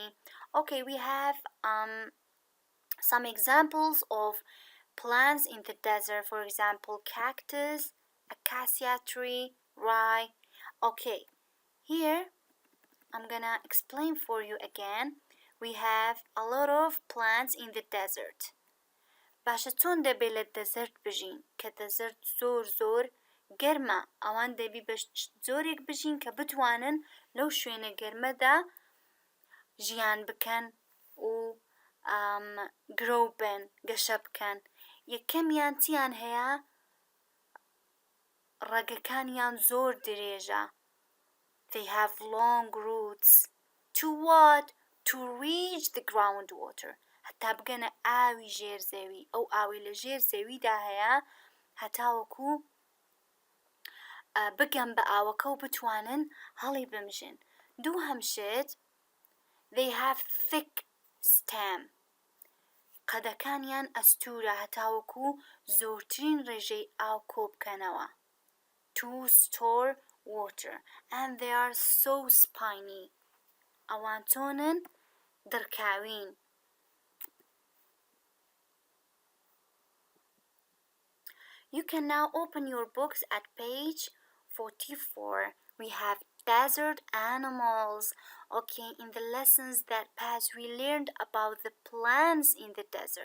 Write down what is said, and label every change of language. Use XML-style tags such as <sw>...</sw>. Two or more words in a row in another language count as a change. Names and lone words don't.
<en>Okay, we have some examples of plants in the desert. For example, cactus, acacia tree, rye. Okay, here I'm gonna explain for you again. We have a lot of plants in the desert.</en> <ckb>باشە چۆن دەبێت لە دەزرت بژین کە دەزرت زۆر گەرمە. ئەوان دەبی بە جۆرێک بژین کە بتوانن لەو شوێنە گەرمەدا ژیان بکەن و گرۆ بن، گەشە بکەن. یەکەمیان چیان هەیە؟ ڕەگەکانیان زۆر درێژە.</ckb> <en>They have long roots. To what? To reach the groundwater.</en> <ckb>هەتا بگەنە ئاوی ژێر زەوی. ئەو ئاوی لە ژێر زەویدا هەیە هەتاوەکو بگەن بە ئاوەکە و بتوانن هەڵی بمژن. دووهەم شت</ckb> <en>they have thick stem.</en> <ckb>قەدەکانیان ئەستورە هەتاوەکو زۆرترین ڕێژەی ئاو کۆبکەنەوە.</ckb> <en>To store water. And they are so spiny.</en> <ckb>ئەوان چۆنن؟ دڕکاوین.</ckb> <en>You can now open your books at page 44. We have desert animals. Okay, in the lessons that passed, we learned about the plants in the desert.</en>